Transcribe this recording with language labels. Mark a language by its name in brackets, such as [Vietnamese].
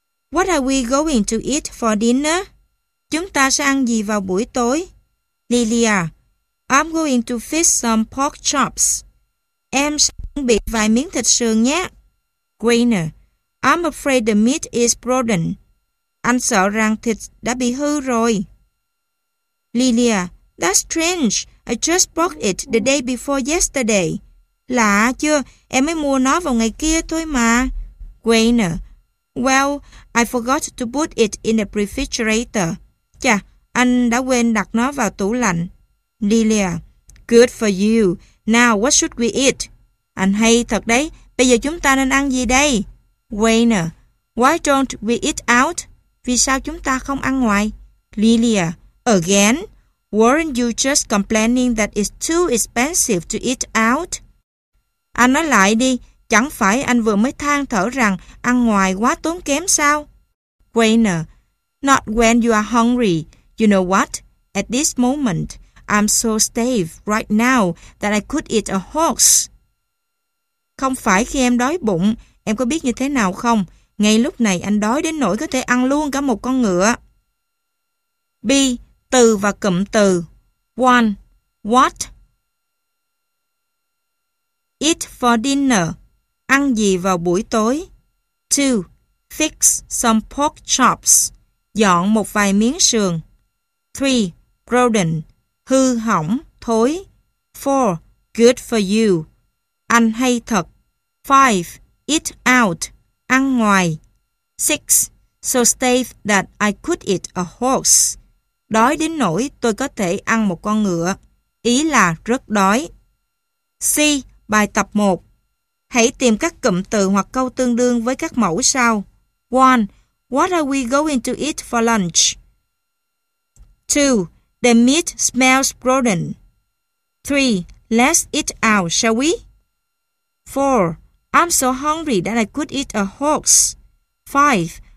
[English] What are we going to eat for dinner? [Vietnamese] Chúng ta sẽ ăn gì vào buổi tối? [English] Lilia. I'm going to fish some pork chops. [Vietnamese] Em sẽ chuẩn bị vài miếng thịt sườn nhé. [English] Greener. I'm afraid the meat is broken. [Vietnamese] Anh sợ rằng thịt đã bị hư rồi. [English] Lilia. That's strange. I just bought it the day before yesterday. [Vietnamese] Lạ chưa? Em mới mua nó vào ngày kia thôi mà. [English] Greener. Well, I forgot to put it in the refrigerator. [Vietnamese] Chà, anh đã quên đặt nó vào tủ lạnh. [English] Lilia. Good for you. Now, what should we eat? [Vietnamese] Anh hay thật đấy. Bây giờ chúng ta nên ăn gì đây? [English] Wayne. Why don't we eat out? [Vietnamese] Vì sao chúng ta không ăn ngoài? [English] Lilia. Again? Weren't you just complaining that it's too expensive to eat out? [Vietnamese] Anh nói lại đi. Chẳng phải anh vừa mới than thở rằng ăn ngoài quá tốn kém sao? [English] Wayne. Not when you are hungry. You know what? At this moment, I'm so starved right now that I could eat a horse. [Vietnamese] Không phải khi em đói bụng, em có biết như thế nào không? Ngay lúc này anh đói đến nỗi có thể ăn luôn cả một con ngựa. B. Từ và cụm từ. [English] 1. What? Eat for dinner. [Vietnamese] Ăn gì vào buổi tối? [English] 2. Fix some pork chops. [Vietnamese] Dọn một vài miếng sườn. [English] 3. Broden. [Vietnamese] Hư hỏng, thối. [English] 4. Good for you. [Vietnamese] Ăn hay thật. [English] 5. Eat out. [Vietnamese] Ăn ngoài. [English] 6. So starved that I could eat a horse. [Vietnamese] Đói đến nỗi tôi có thể ăn một con ngựa. Ý là rất đói. C. Bài tập 1. Hãy tìm các cụm từ hoặc câu tương đương với các mẫu sau. 1. [English] What are we going to eat for lunch? 2. The meat smells rotten. 3. Let's eat out, shall we? 4. I'm so hungry that I could eat a horse. 5.